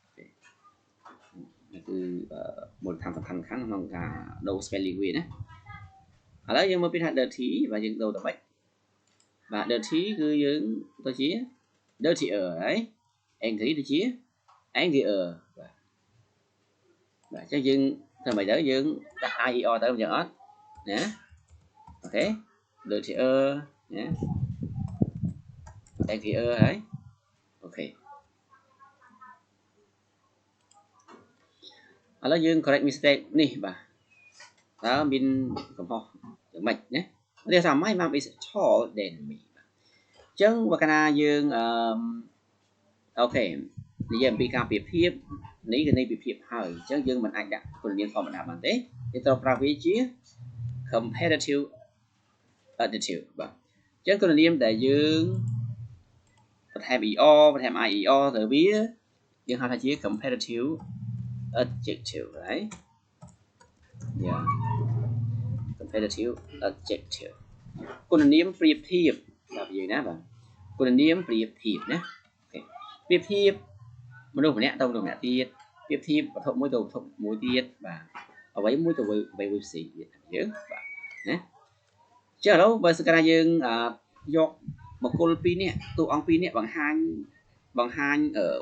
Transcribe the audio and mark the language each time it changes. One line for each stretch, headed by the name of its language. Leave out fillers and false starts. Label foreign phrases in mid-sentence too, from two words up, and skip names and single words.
Khmer: គឺមូលដ្ឋានសំខាន់ៗក្នុងការដូរ spelling វាណាឥឡូវយើងមើលពីថា dirty បាទយើងដូរទៅម៉េចបាទ dirty គឺយើងទៅជា dirtier ហើយ angry ទៅជា angrier បាទបាទអញ្ចឹងយើងធ្វើម៉េចទៅយើងដាក់ ier ទៅអញ្ចឹងអត់ណាអូខេ dirtier ណា angrier ហើយអូខេឥឡូវយើង
English: correct mistake
Khmer: នេះបាទតើមានកំហុសយ៉ាងម៉េចណាវាថា
English: my mom is tall than me
Khmer: បាទអញ្ចឹងបើកាលណាយើងអូខេនិយាយអំពីការប្រៀបធៀបនេះគឺនៃប្រៀបធៀបហើយអញ្ចឹងយើងមិនអាចដាក់គុណនាមធម្មតាបានទេយើងត្រូវប្រើវាជា
English: comparative adjective
Khmer: បាទអញ្ចឹងគុណនាមដែលយើងបន្ថែម er បន្ថែម ier ទៅវាយើងហៅថាជា
English: comparative adjective right yeah comparative adjective
Khmer: គុណនាមប្រៀបធៀបបាទយើងណាបាទគុណនាមប្រៀបធៀបណាអូខេប្រៀបធៀបមនុស្សម្នាក់ទៅមនុស្សម្នាក់ទៀតប្រៀបធៀបវត្ថុមួយទៅវត្ថុមួយទៀតបាទអ្វីមួយទៅអ្វីមួយផ្សេងទៀតយើងបាទណាចុះឥឡូវបើសិនកាលយើងយកបុគ្គល2នាក់តួអង្គ2នាក់បង្ហាញវ